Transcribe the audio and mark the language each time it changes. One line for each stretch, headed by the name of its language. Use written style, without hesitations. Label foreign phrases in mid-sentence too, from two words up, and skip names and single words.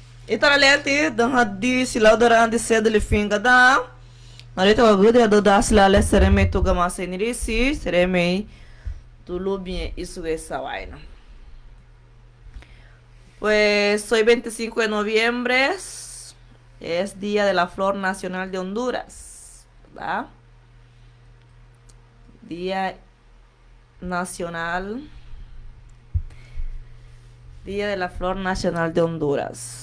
Garifuna: Itaraleti dan di silaudaran di sedeli finga da. Narita wagude do da silale sereme tu gama senirisi sereme tu lubie isu esa vaina.
Spanish: Pues hoy 25 de noviembre es Día de la Flor Nacional de Honduras, ¿verdad? Día Nacional, Día de la Flor Nacional de Honduras.